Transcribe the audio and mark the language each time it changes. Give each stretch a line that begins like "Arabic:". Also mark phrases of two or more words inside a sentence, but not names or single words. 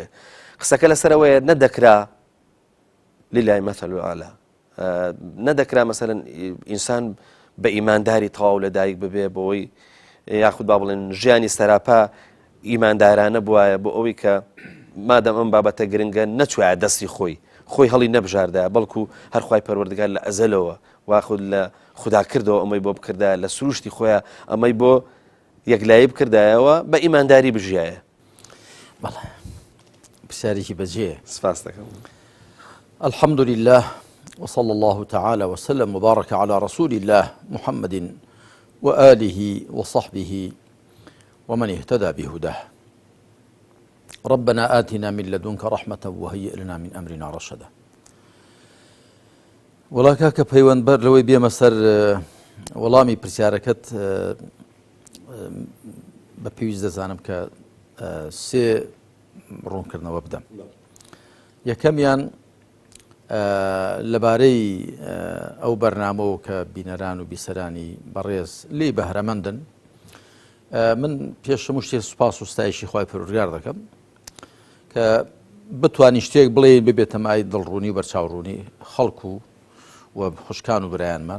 Central Kurdish: قسەکە لەسەرەوەیە نەدەکرا
Arabic: للای مەثەل الأعلا،
Central Kurdish: نەدەکرا مەسەلەن ئینسان بە ئیمانداری تەواو لەدایک ببێ بۆەوەی یاخود با بڵێن ژیانی سەراپا ئیماندارانە بوایە بۆ ئەوەی کە مادەم ئەم بابەتە گرنگە نەچوایە دەستی خۆی هەڵی نەبژاردایە، بەڵکو هەر خوای پەروەردگار لە ئەزەلەوە واخود لە خوددا کردەوە ئەمەی بۆ بکردایە، لە سروشتی خۆیان ئەمەی بۆ یەکلایی بکردایەوە بە ئیمانداری بژیایە. بەڵێ پرسیارێکی بەجێ. سپاس دەکەم.
Arabic: الحمد لله وصلى الله تعالى وسلم وبارك على رسول الله محمد وآله وصحبه ومن اهتدى بهداه. ربنا آتنا من لدنك رحمة وهيئ لنا من أمرنا رشدا.
Central Kurdish: وڵا کاکە پەیوەندبەر لەوەی بێمە سەر وەڵامی پرسیارەکەت، بە پێویست دەزانم کە سێ ڕوونکردنەوە بدەم. یەکەمیان لەبارەی ئەو بەرنامەوە کە بینەران و بیسەرانی بەڕێز لێی بەهرەمەندن، من پێش هەموو شتێک سوپاس و ستایشی خوای پەروەردگار دەکەم کە بتوانی شتێک بڵێ ببێتە مای دڵڕوونی و بەرچاوڕوونی خەڵکو و خوشکان و برایانمان.